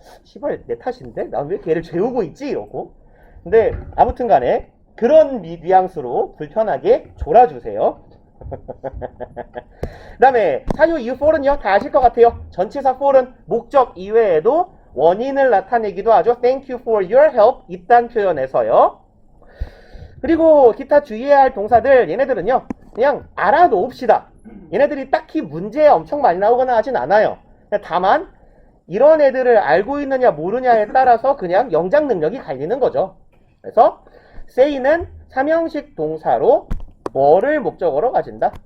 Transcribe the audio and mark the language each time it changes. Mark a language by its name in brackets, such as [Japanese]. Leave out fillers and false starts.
[Korean] 시발 내 탓인데? 난 왜 걔를 재우고 있지? 이러고. 근데 아무튼 간에 그런 뉘앙스로 불편하게 졸아주세요. 그 다음에 사유 이후 for는요 다 아실 것 같아요. 전치사 for는 목적 이외에도 원인을 나타내기도 하죠. [English] Thank you for your help [Korean] 이딴 표현에서요. 그리고 기타 주의해야 할 동사들 얘네들은요 그냥 알아놓읍시다. 얘네들이 딱히 문제에 엄청 많이 나오거나 하진 않아요. 다만 이런 애들을 알고 있느냐 모르냐에 따라서 그냥 영작 능력이 갈리는 거죠. 그래서 say는 삼형식 동사로 뭐를 목적어로 가진다?